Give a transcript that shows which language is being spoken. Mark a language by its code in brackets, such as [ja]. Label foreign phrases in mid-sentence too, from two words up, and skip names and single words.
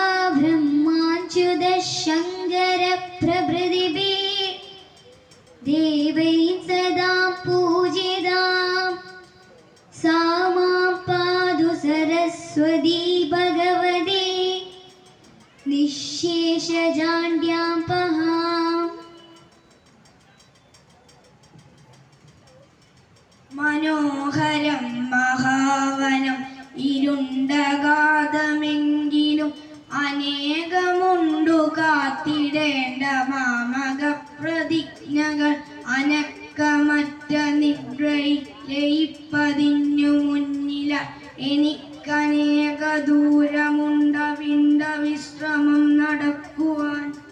[sa] ब्रह्माच्युतशङ्करप्रभृतिभिः देवैः सदा पूजिता सा मां पातु सरस्वती भगवती [ml] निःशेषजाड्यापहा മനോഹരം മഹാവനം ഇരുണ്ടഗാധമെങ്കിലും അനേകമുണ്ടു കാത്തിടേണ്ട മാമക പ്രതിജ്ഞകൾ അനക്കമറ്റ നിദ്രയിൽ ലയിപ്പതിഞ്ഞു മുന്നില എനിക്കനേക ദൂരമുണ്ട വിണ്ട വിശ്രമം നടക്കുവാൻ